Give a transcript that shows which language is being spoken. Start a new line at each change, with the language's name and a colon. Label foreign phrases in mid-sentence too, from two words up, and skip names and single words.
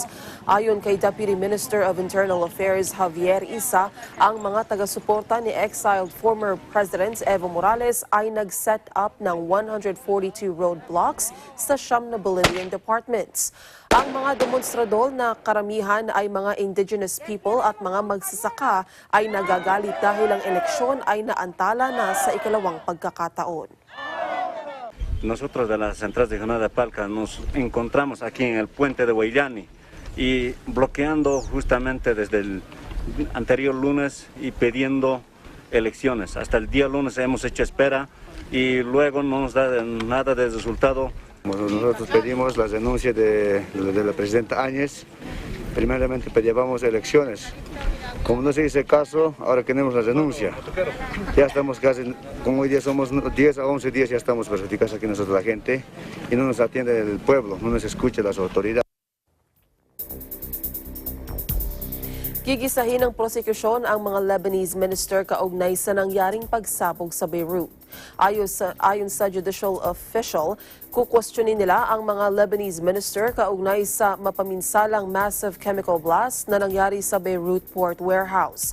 Filipino: Ayon kay
English: Deputy Minister of Internal Affairs
Filipino: Javier Isa, ang mga taga-suporta ni
English: exiled former President
Filipino: Evo Morales ay nag-set up ng 142 roadblocks sa 9 na
English: Bolivian departments.
Filipino: Ang mga demonstrador na karamihan ay mga
English: indigenous people
Filipino: at mga magsasaka ay nagagalit dahil ang eleksyon ay naantala na sa ikalawang pagkakataon.
Spanish: Nosotros de la Central Regional de Palca nos encontramos aquí en el puente de Huayllani y bloqueando justamente desde el anterior lunes y pidiendo elecciones. Hasta el día lunes hemos hecho espera y luego no nos da nada de resultado. Nosotros pedimos las denuncias de la presidenta Áñez. Primeramente pedíamos elecciones. Como no se hizo caso, ahora queremos la denuncia. Ya estamos casi, como hoy día somos 10 a 11 días, ya estamos perjudicados aquí nosotros la gente y no nos atiende el pueblo, no nos escucha las autoridades.
Filipino: Gigisahin ng prosekusyon ang mga
English: Lebanese minister
Filipino: kaugnay sa nangyaring pagsabog sa Beirut. Ayon sa
English: judicial official,
Filipino: kukwestiyonin nila ang mga
English: Lebanese minister
Filipino: kaugnay sa mapaminsalang
English: massive chemical blast
Filipino: na nangyari sa Beirut Port Warehouse.